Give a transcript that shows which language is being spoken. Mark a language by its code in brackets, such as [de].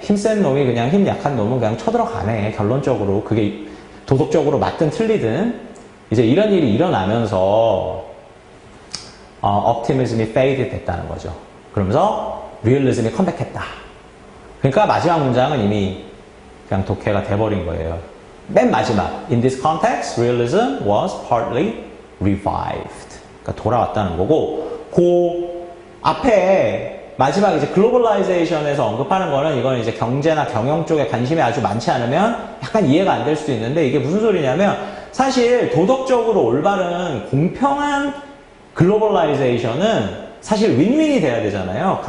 [ko] 힘센 놈이 그냥 힘 약한 놈은 그냥 쳐들어가네. 결론적으로 그게 도덕적으로 맞든 틀리든 이제 이런 일이 일어나면서 optimism이 fade 됐다는 거죠. 그러면서 리얼리즘이 컴백했다. 그러니까 마지막 문장은 이미 그냥 독해가 돼버린 거예요. 맨 마지막 [en] In this context, realism was partly revived. [ko] 그러니까 돌아왔다는 거고 그 앞에 마지막 이제 글로벌라이제이션에서 언급하는 거는 이건 이제 경제나 경영 쪽에 관심이 아주 많지 않으면 약간 이해가 안 될 수도 있는데 이게 무슨 소리냐면 사실 도덕적으로 올바른 공평한 글로벌라이제이션은 사실 윈윈이 돼야 되잖아요.